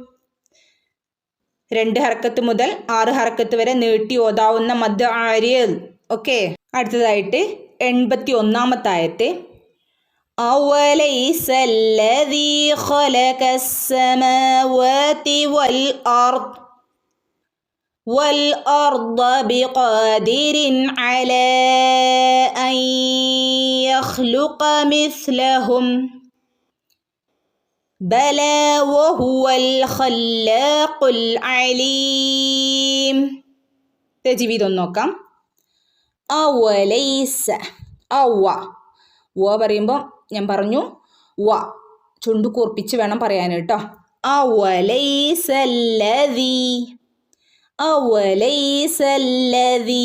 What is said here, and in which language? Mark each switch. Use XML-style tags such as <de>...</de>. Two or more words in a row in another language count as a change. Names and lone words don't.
<ml>2 ഹർക്കത്ത് മുതൽ 6 ഹർക്കത്ത് വരെ നീട്ടി ഓതാവുന്ന മദ് ആരിൽ. ഓക്കെ, അടുത്തതായിട്ട് 81-ാമത്തെ ആയത്ത്.</ml> <ar>أوليس الذي خلق السماوات والأرض بقادر على أن يخلق مثلهم بلى وهو الخلاق العليم.</ar> <ml>تجويد നോക്കാം. അവലൈസ. അവ പറയുമ്പോൾ ഞാൻ പറഞ്ഞു വ ചുണ്ടു കൂർപ്പിച്ച് വേണം പറയാൻ കേട്ടോ.</ml> <ar>أوليس الذي. أوليس الذي.</ar>